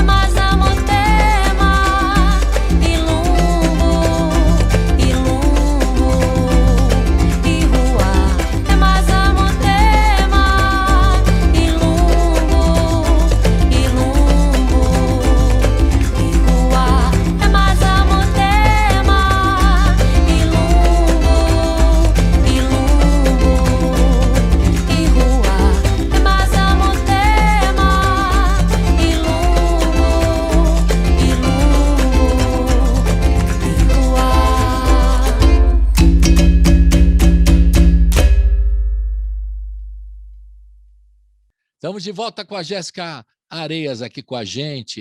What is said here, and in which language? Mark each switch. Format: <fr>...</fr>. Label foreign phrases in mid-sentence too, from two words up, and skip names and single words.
<kmb>mazamutema, ilumbu, ilumbu, ihua, é mazamutema, ilumbu, ilumbu, ihua, é mazamutema, ilumbu, ilumbu, ihua, é mazamutema,</kmb> <pt>Estamos de volta com a Jéssica Areias aqui com a gente.</pt>